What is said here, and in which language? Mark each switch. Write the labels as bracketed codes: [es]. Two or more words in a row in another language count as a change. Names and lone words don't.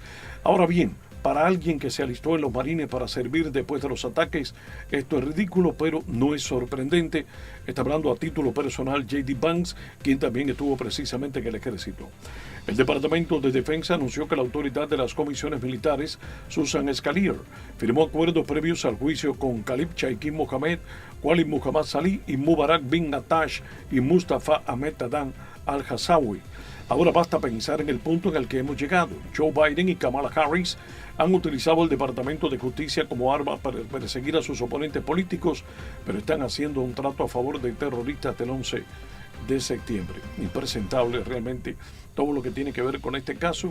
[es] Ahora bien, para alguien que se alistó en los marines para servir después de los ataques, esto es ridículo, pero no es sorprendente. Está hablando a título personal J.D. Vance, quien también estuvo precisamente en el ejército. El Departamento de Defensa anunció que la autoridad de las comisiones militares, Susan Scalier, firmó acuerdos previos al juicio con Khalid Shaquin Mohammed, Walid Muhammad Salih y Mubarak bin Attash y Mustafa Ahmed Tadan al-Hassawi. Ahora basta pensar en el punto en el que hemos llegado. Joe Biden y Kamala Harris han utilizado el Departamento de Justicia como arma para perseguir a sus oponentes políticos, pero están haciendo un trato a favor de terroristas del 11 de septiembre. Impresentable realmente todo lo que tiene que ver con este caso.